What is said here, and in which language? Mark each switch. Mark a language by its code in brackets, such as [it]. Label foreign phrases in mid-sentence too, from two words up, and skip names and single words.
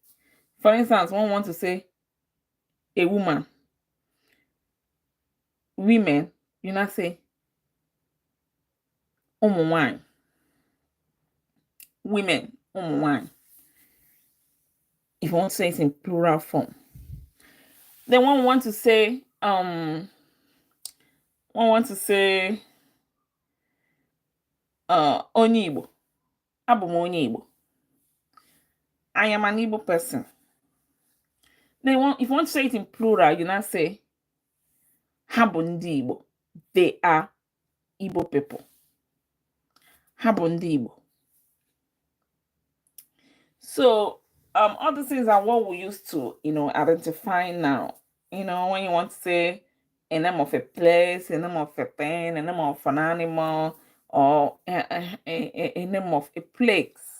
[en] For instance, when we want to say a woman, women, you now say wine. Women, wine. If you want to say it in plural form. Then when we want to say [ig] onye Igbo. Abụ m onye Igbo. [en] I am an Igbo person. Then if you want to say it in plural, you now say [ig] ha bụ ndị Igbo. [en] They are Igbo people. [ig] Ha bụ ndị Igbo. [en] So all these things are what we use to, identify now. When you want to say a name of a place, a name of a thing, a name of an animal, or a name of a place.